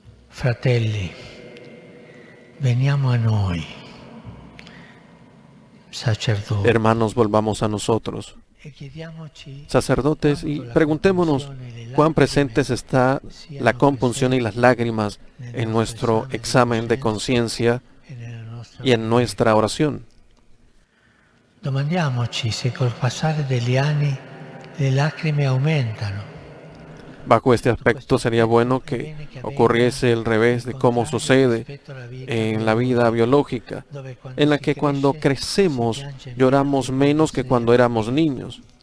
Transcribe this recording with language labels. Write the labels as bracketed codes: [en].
[it] Fratelli, veniamo a noi, sacerdotes. [es] Hermanos, volvamos a nosotros, sacerdotes, y preguntémonos cuán presentes está la compunción y las lágrimas en nuestro examen de conciencia y en nuestra oración. [it] Domandiamoci se col passare degli anni le lacrime aumentano. [es] Bajo este aspecto sería bueno que ocurriese el revés de cómo sucede en la vida biológica, en la que cuando crecemos lloramos menos que cuando éramos niños.